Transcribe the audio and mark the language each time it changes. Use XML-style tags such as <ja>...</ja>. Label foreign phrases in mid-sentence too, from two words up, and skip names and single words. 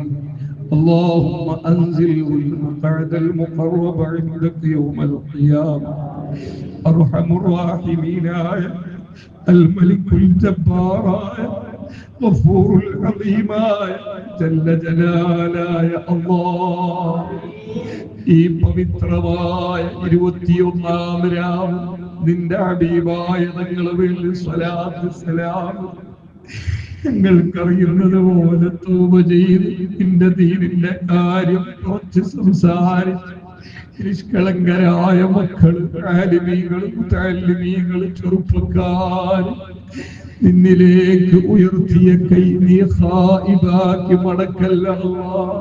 <ar>اللهم أنزله المقعد المقرب عندك يوم القيامة. أرحم الراحمين الملك الجبار غفور العظيم جل جلاله الله.</ar> <ml>ഈ പവിത്രമായ 21-ാം രാവ് നിന്റെ ഹബീബായ തങ്ങളുടെ മേൽ സ്വലാത്ത് സലാം ഞങ്ങൾക്കറിയുന്നത് പോലെ തൗബ ചെയ്ത് നിന്റെ ദീനിന്റെ കാര്യം കുറച്ച് സംസാരിച്ച് നിഷ്കളങ്കരായ മക്കള്, ആലിമീകള്, മുതഅല്ലിമീകള്, ചെറുപ്പക്കാര് നിന്നിലേക്ക് ഉയർത്തിയ കൈ നീ ഖായിബാക്കി മടക്കല്ല അല്ലാഹ്.</ml>